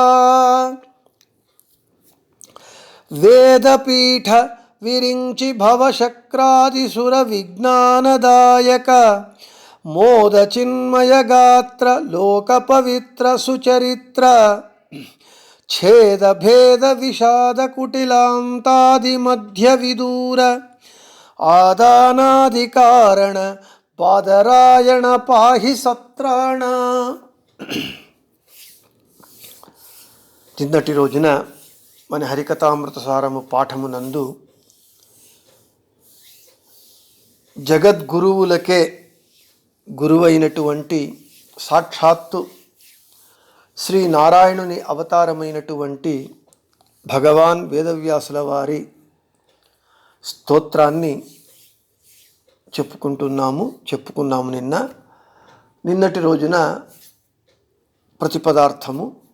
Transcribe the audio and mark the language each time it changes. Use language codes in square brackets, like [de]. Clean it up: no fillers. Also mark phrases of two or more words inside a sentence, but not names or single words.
[kn] ವೇದಪೀಠ ವಿರಿಂಚಿ ಭವಶಕ್ರಾದಿಸುರ ವಿಜ್ಞಾನದಾಯಕ ಮೋದ ಚಿನ್ಮಯ ಗಾತ್ರ ಲೋಕ ಪವಿತ್ರ ಸುಚರಿತ್ರ ಛೇದ ಭೇದ ವಿಷಾದ ಕುಟಿಲಾಂತಾದಿ ಮಧ್ಯ ವಿದೂರ ಆದಾನಾದಿಕಾರಣ ಪಾದರಾಯಣ ಪಾಹಿ ಸತ್ರಾಣ. [te] నిన్నటి రోజున మన హరికథామృతసారము పాఠమునందు జగద్గురువులకే గురువైనటువంటి సాక్షాత్తు శ్రీ నారాయణుని అవతారమైనటువంటి భగవాన్ వేదవ్యాసుల వారి స్తోత్రాన్ని చెప్పుకున్నాము నిన్నటి రోజున ప్రతిపదార్థము